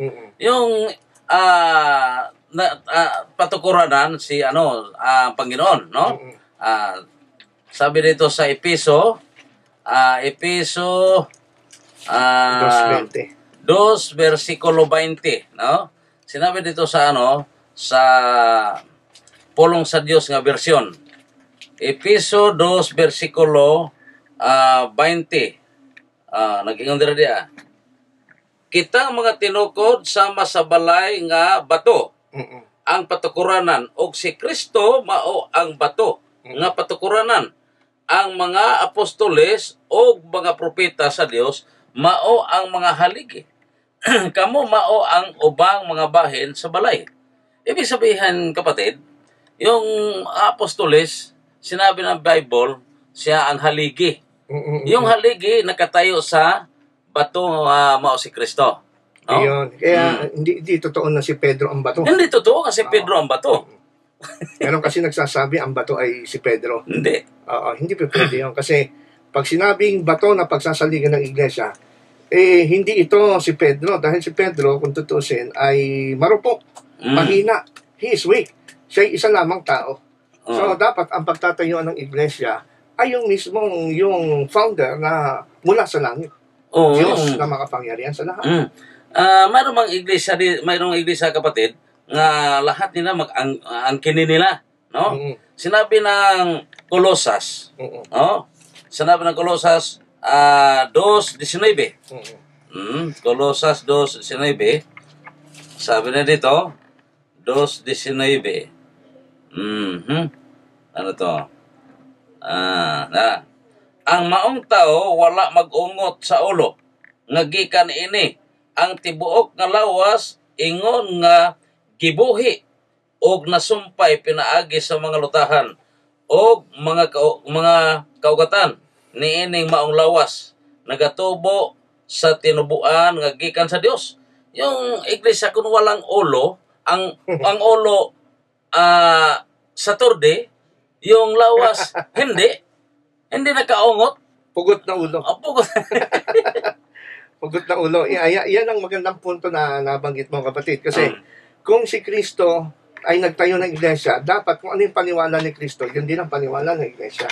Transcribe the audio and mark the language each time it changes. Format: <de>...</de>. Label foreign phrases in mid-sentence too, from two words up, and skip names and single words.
<tl>Yung patukuranan si Panginoon, no? Sabi dito sa Epeso 2:20. 2 versikulo 20, no? Sinabi dito sa sa Pulong sa Dios nga bersyon. Efeso 2 versikulo 20.</tl> <ceb>Nag-ingon dira dia. Kitang mga tinukod sama sa balay nga bato. Ang patukuranan og si Kristo mao ang bato nga patukuranan. Ang mga apostoles o mga propeta sa Dios mao ang mga haligi. Kamo mao ang ubang mga bahin sa balay.</ceb> <tl>Ibig sabihin, kapatid, yung apostoles, sinabi ng Bible, siya ang haligi. Yung haligi nakatayo sa bato mao si Kristo. No? Ayun. Kaya hindi totoo na si Pedro ang bato. Hindi totoo kasi Pedro ang bato. Meron kasi nagsasabi ang bato ay si Pedro. Hindi. Hindi pa pwede yun. Kasi pag sinabing bato na pagsasaligan ng iglesia, hindi ito si Pedro. Dahil si Pedro, kung tutusin, ay marupok, mahina.</tl> <en>He is weak.</en> <tl>Siya ay isa lamang tao. So dapat ang pagtatayuan ng iglesia ay yung mismong yung founder na mula sa langit. Diyos na makapangyarihan sa lahat. Mayroong iglesia kapatid, nga lahat nila angkinin nila, no? Sinabi ng Kolosas, no? Sinabi ng Kolosas 2:19. Kolosas 2:19. Sabi na dito 2:19. Ano to?</tl> <ceb>Ang maong tao wala mag-ungot sa ulo. Ngagikan ini ang tibuok nga lawas ingon nga gibuhi og nasumpay pinaagi sa mga lutahan og mga kaugatan niining maong lawas nagatubo sa tinubuan nga gikan sa Dios.</ceb> <tl>Yung iglesia kun walang ulo, ang ulo Saturday, yung lawas hindi nakaungot. Pugot na ulo. Pugot. Pugot na ulo. Yan ang magandang punto na nabanggit mo, kapatid. Kasi kung si Kristo ay nagtayo ng iglesia, dapat kung ano yung paniwala ni Kristo, yun din ang paniwala ng iglesia.</tl>